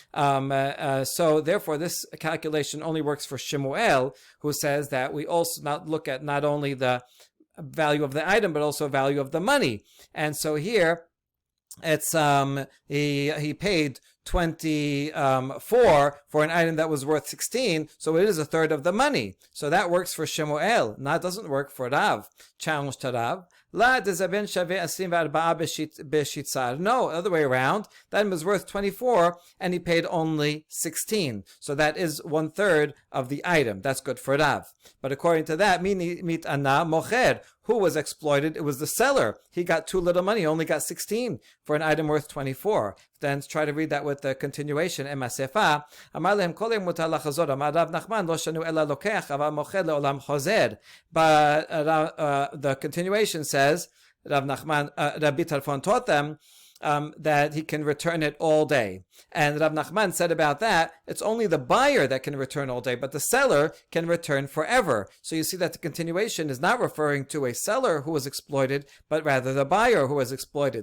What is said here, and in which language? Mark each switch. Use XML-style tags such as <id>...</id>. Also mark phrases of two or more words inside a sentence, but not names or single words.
<en>So therefore, this calculation only works for Shemuel, who says that we also not look at not only the value of the item, but also value of the money. And so here, it's he paid 24 for an item that was worth 16, so it is a third of the money. So that works for Shemuel. That doesn't work for Rav. Challenge to Rav.</en> <arc>לא דזבן שוה 24 בשיתסר.</arc> <en>No, other way around. That was worth 24, and he paid only 16. So that is 1/3 of the item. That's good for Rav. But according to that,</en> <he>מתאנה מוכר.</he> <en>Who was exploited? It was the seller. He got too little money. He only got 16 for an item worth 24. Then try to read that with the continuation.</en> <arc>אימא סיפא.</arc> <he>אמר להם כל יום מותר לחזור. אמר רב נחמן לא שנו אלא לוקח אבל מוכר לעולם חוזר.</he> <en>But the continuation says, Rav Nachman, Rabbi Tarfon taught them that he can return it all day. And Rav Nachman said about that, it's only the buyer that can return all day, but the seller can return forever. So you see that the continuation is not referring to a seller who was exploited, but rather the buyer who was exploited.</en>